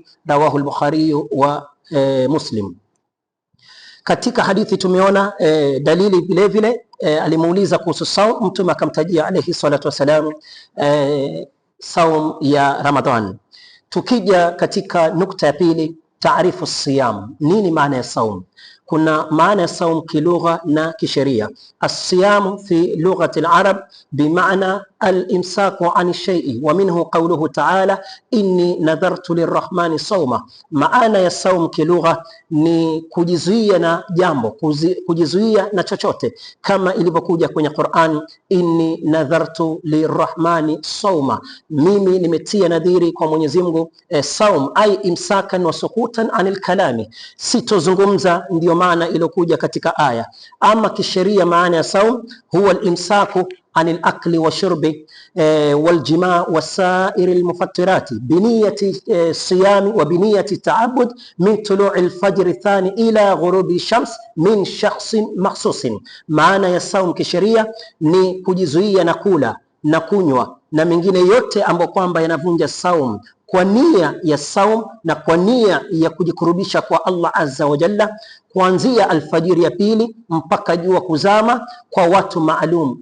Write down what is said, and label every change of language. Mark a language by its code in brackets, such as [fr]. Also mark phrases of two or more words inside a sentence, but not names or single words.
[sw] Rawahu al-Bukhari wa Muslim. Katika hadithi tumeona dalili vile vile. Alimuuliza kuhusu saum, Mtume akamtajia [ar] عليه الصلاة والسلام [sw] saum ya Ramadhan. Tukija katika nukta ya pili, [ar] تعريف الصيام, [sw] nini maana ya saum? Kuna maana ya saum kilugha na kisheria. [ar] الصيام في لغة العرب بمعنى الإمساك عن شيء ومنه قوله تعالى إني نذرت للرحمن صوما. [sw] Maana ya saum kilugha ni kujizuia na jambo, kujizuia na chochote, kama ilivyokuja kwenye Qur'an, [ar] إني نذرت للرحمن صوما, [sw] mimi nimetia nadhiri kwa Mwenyezi Mungu saum, [ar] أي إمساكا وسكوتا عن الكلام, [sw] sitozungumza. Ndio maana iliyokuja katika aya. Ama kisheria maana ya saum [ar] هو الإمساك عن الأكل والشرب والجماع وسائر المفطرات بنية الصيام وبنية التعبد من طلوع الفجر الثاني إلى غروب الشمس من شخص مخصوص. [sw] Maana ya saum kisheria ni kujizuia na kula na kunywa na mengine yote ambayo kwamba yanavunja saum, kwa nia ya saum na kwa nia ya kujikurubisha kwa Allah [ar] عز وجل, [sw] kuanzia alfajiri ya pili mpaka jua kuzama kwa watu maalum.